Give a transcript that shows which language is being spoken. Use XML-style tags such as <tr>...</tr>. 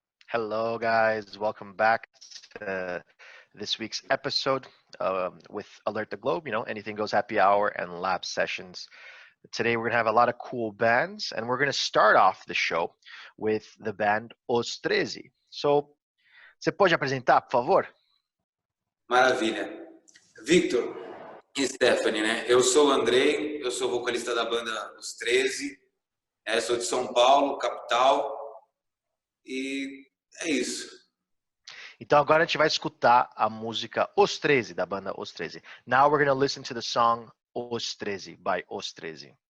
<en>Hello guys, welcome back to this week's episode with Alert the Globe, Anything Goes Happy Hour and Lab Sessions. Today we're going to have a lot of cool bands, and we're going to start off the show with the band Os 13.</en> <pt>So, você pode apresentar, por favor? Maravilha. Victor e Stephanie, né? Eu sou o Andrei, eu sou vocalista da banda Os 13, sou de São Paulo, capital, e é isso. Então agora a gente vai escutar a música Os 13, da banda Os 13.</pt> <en>Now we're going to listen to the song Os 13 by Os 13.</en>